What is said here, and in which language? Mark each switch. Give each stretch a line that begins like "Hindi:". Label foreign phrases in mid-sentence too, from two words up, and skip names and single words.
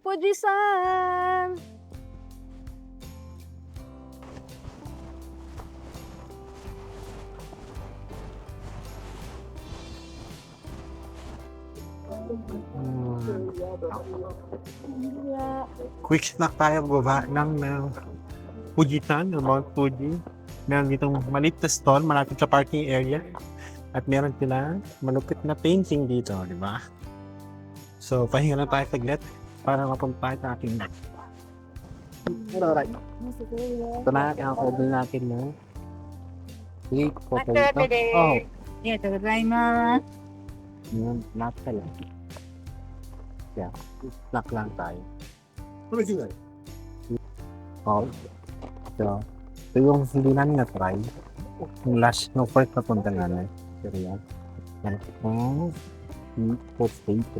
Filipino: Fuji-san!
English: Quick snack
Filipino: tayo baba ng Fujisan, ng Mount Fuji. Meron ditong maliit na stall malapit sa parking area. At meron silang malupit na painting dito, di ba? So, pahinga lang tayo saglit para mapunta sa ating Alright. Ito na, i-order natin ng
English: sweet potato.
Filipino: Oh,
Japanese: ありがとうございます。
Filipino: yun, snack ka lang. Yeah, snack lang tayo. Oh, ito yung hindi namin na-try. Yung last, no first na punta namin. Pero yan. Yan ang
English: sweet potato.